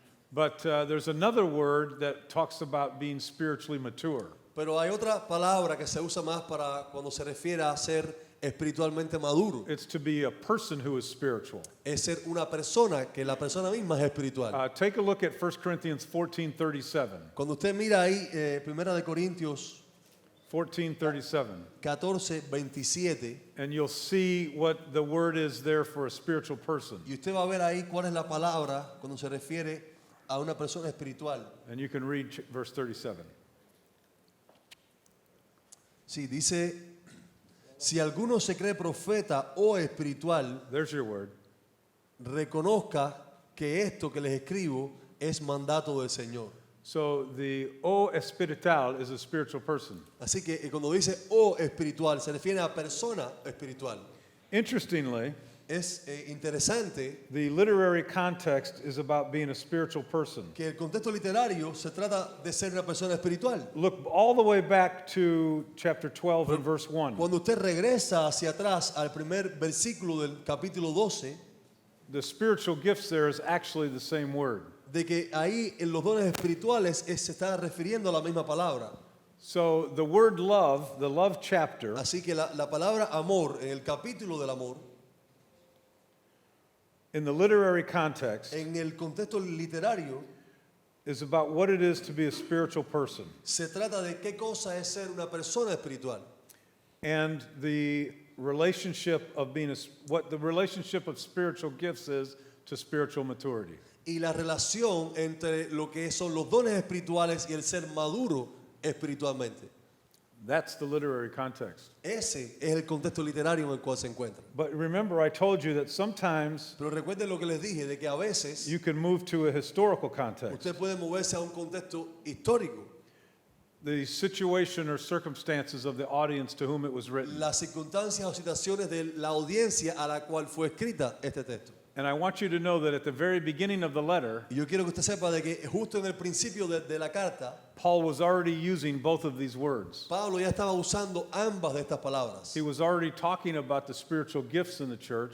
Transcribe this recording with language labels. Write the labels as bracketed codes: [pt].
[en] But there's another word that talks about being spiritually mature. [es] Pero hay otra palabra que se usa más para cuando se refiere a ser espiritualmente maduro. [en] It's to be a person who is spiritual. [es] Es ser una persona que la persona misma es espiritual. [en] Take a look at 1 Corinthians 14:37. [es] Cuando usted mira ahí, Primera de Corintios 14:37. 14:27, [en] And you'll see what the word is there for a spiritual person. [es] y usted va a ver ahí cuál es la palabra cuando se refiere a una persona espiritual. [en] And you can read verse 37. [es] Sí, dice, si alguno se cree profeta o espiritual, [en] There's your word. [es] reconozca que esto que les escribo es mandato del Señor. [en] So the [es] o espiritual [en] is a spiritual person. [es] Así que cuando dice o espiritual, se refiere a persona espiritual. [en] Interestingly, [es] Es interesante [en] the literary context is about being a spiritual person. [es] que el contexto literario se trata de ser una persona espiritual. [en] Look all the way back to chapter 12 and verse 1. [es] Cuando usted regresa hacia atrás al primer versículo del capítulo 12, [en] The spiritual gifts there is actually the same word. [es] de que ahí en los dones espirituales se está refiriendo a la misma palabra. [en] So the word love, the love chapter, [es] Así que la palabra amor, en el capítulo del amor, [en] in the literary context, [es] en el contexto literario, [en] is about what it is to be a spiritual person. [es] se trata de qué cosa es ser una persona espiritual. [en] And the relationship of being what the relationship of spiritual gifts is to spiritual maturity. [es] Y la relación entre lo que son los dones espirituales y el ser maduro espiritualmente. [en] That's the literary context. [es] Ese es el contexto literario en el cual se encuentra. [en] But remember, I told you that sometimes [es] Pero recuerden lo que les dije, de que a veces [en] you can move to a historical context. [es] usted puede moverse a un contexto histórico. [en] The situation or circumstances of the audience to whom it was written. [es] Las circunstancias o situaciones de la audiencia a la cual fue escrita este texto. [en] And I want you to know that at the very beginning of the letter, [es] Y yo quiero que usted sepa de que justo en el principio de la carta, [en] Paul was already using both of these words. [es] Pablo ya estaba usando ambas de estas palabras. [en] He was already talking about the spiritual gifts in the church,